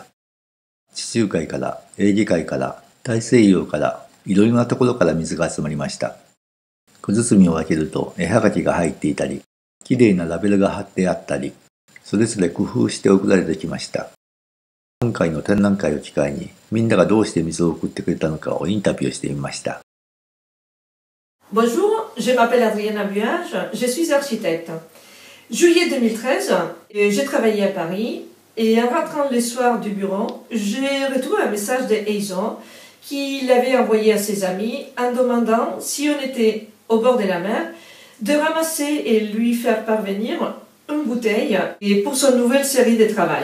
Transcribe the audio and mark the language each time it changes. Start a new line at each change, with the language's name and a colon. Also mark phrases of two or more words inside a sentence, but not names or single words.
Japanese: 地中海から、エーゲ海から、大西洋から、いろいろなところから水が集まりました。小包を開けると絵はがきが入っていたり、きれいなラベルが貼ってあったり、それぞれ工夫して送られてきました。今回の展覧会を機会に、みんながどうして水を送ってくれたのかをインタビューしてみました。
French: Bonjour, je m'appelle Adriana Buage, je suis architecte. Juillet 2013, j'ai travaillé à Paris et en rentrant le soir du bureau, j'ai retrouvé un message de Eizo qu'il avait envoyé à ses amis en demandant si on était au bord de la mer de ramasser et lui faire parvenir une bouteille pour son nouvelle série de travail.